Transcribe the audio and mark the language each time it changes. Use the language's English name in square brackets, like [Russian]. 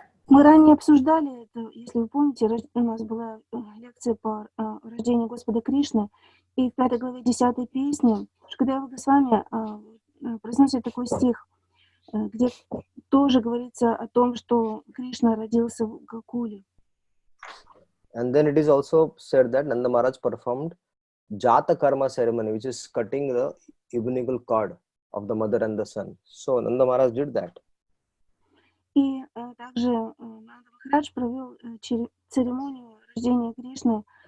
[Russian] Мы ранее обсуждали это, если вы помните, у нас была лекция по рождению Господа Кришны, и в 5 главе 10 песни Шукадева Госвами произносит такой стих, где тоже говорится о том, что Кришна родился в Гокуле. [English] And then it is also said that Nanda Maharaj performed Jata Karma ceremony, which is cutting the umbilical cord of the mother and the son. So Nanda Maharaj did that. [Russian] И также Нанда Махарадж провел церемонию рождения Кришны,